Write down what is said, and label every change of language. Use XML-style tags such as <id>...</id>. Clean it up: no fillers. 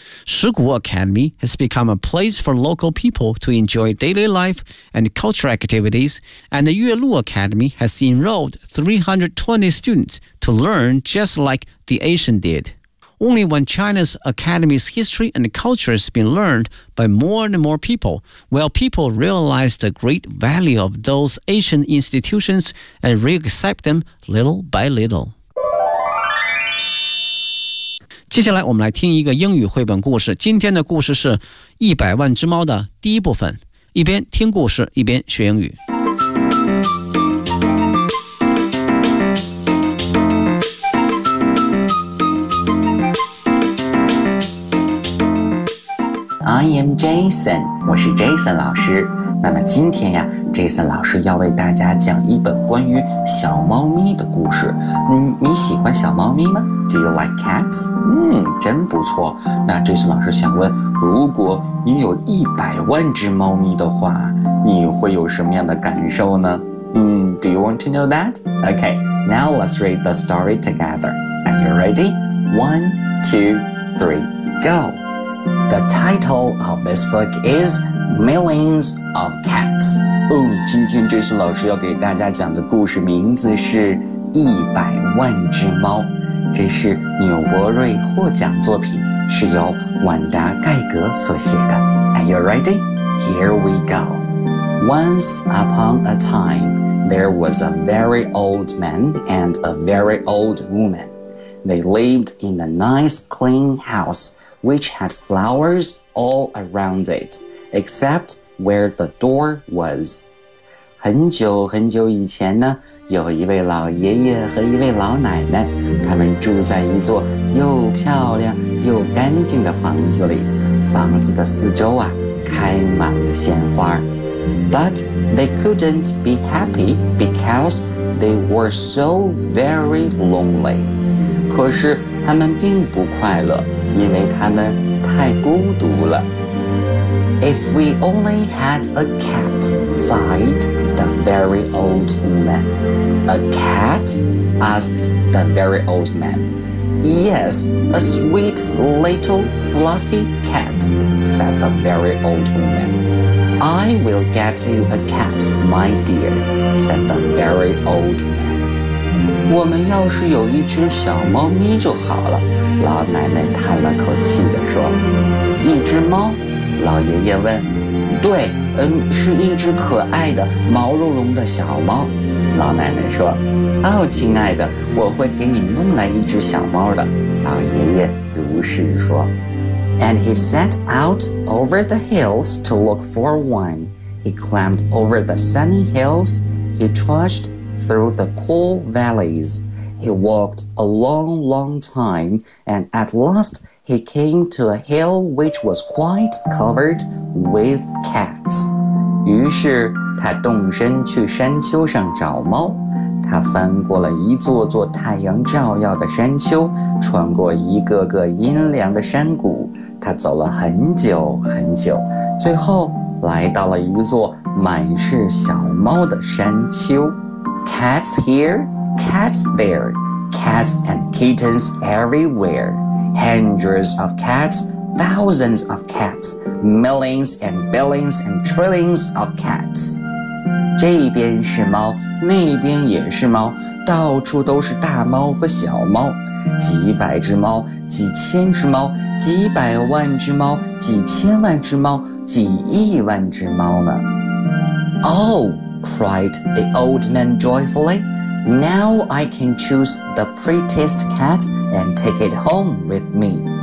<en>Shigu Academy has become a place for local people to enjoy daily life and cultural activities, and the Yue Lu Academy has enrolled 320 students to learn just like the ancient did. Only when China's academy's history and culture has been learned by more and more people will people realize the great value of those ancient institutions and re-accept them little by little.</en> <zh>接下来我们来听一个英语绘本故事。今天的故事是《一百万只猫》的第一部分，一边听故事，一边学英语。</zh> <en>I am Jason，</en> <zh>我是 Jason 老师。那么今天呀 ，Jason 老师要为大家讲一本关于小猫咪的故事。你喜欢小猫咪吗 ？</zh> <en>Do you like cats？</en> <zh>真不错。那 Jason 老师想问，如果你有一百万只猫咪的话，你会有什么样的感受呢？</zh> <en>Do you want to know that？ Okay， now let's read the story together. Are you ready？ 1, 2, 3, go。 The title of this book is Millions of Cats.</en> <zh>今天 Jason 老师要给大家讲的故事名字是一百万只猫。这是纽伯瑞获奖作品，是由万达盖格所写的。</zh> <en>Are you ready? Here we go. Once upon a time, there was a very old man and a very old woman. They lived in a nice clean house. Which had flowers all around it, except where the door was.</en> <zh>很久很久以前呢，有一位老爷爷和一位老奶奶，他们住在一座又漂亮又干净的房子里。房子的四周啊，开满了鲜花。</zh> <en>But they couldn't be happy because they were so very lonely.</en> <zh>可是他们并不快乐。因为他们太孤独了。</zh> <en>If we only had a cat, sighed the very old man. A cat? Asked the very old man. Yes, a sweet little fluffy cat, said the very old woman. I will get you a cat, my dear, said the very old man.</en> <zh>我们要是有一只小猫咪就好了，老奶奶叹了口气地说。一只猫？老爷爷问。对，是一只可爱的毛茸茸的小猫，老奶奶说。哦，亲爱的，我会给你弄来一只小猫的，老爷爷如是说。</zh> <en>And he set out over the hills to look for one. He climbed over the sunny hills. He trudgedthrough the cool valleys. He walked a long, long time, and at last he came to a hill which was quite covered with cats.</en> <zh>于是他动身去山丘上找猫。他翻过了一座座太阳照耀的山丘，穿过一个个阴凉的山谷。他走了很久很久，最后来到了一座满是小猫的山丘。</zh> <en>Cats here, cats there, cats and kittens everywhere. Hundreds of cats, thousands of cats, millions and billions and trillions of cats.</en> <zh>这边是猫，那边也是猫，到处都是大猫和小猫。几百只猫，几千只猫，几百万只猫，几千万只猫，几亿万只猫呢。</zh> <en>Oh, cried the old man joyfully. Now I can choose the prettiest cat and take it home with me.</en>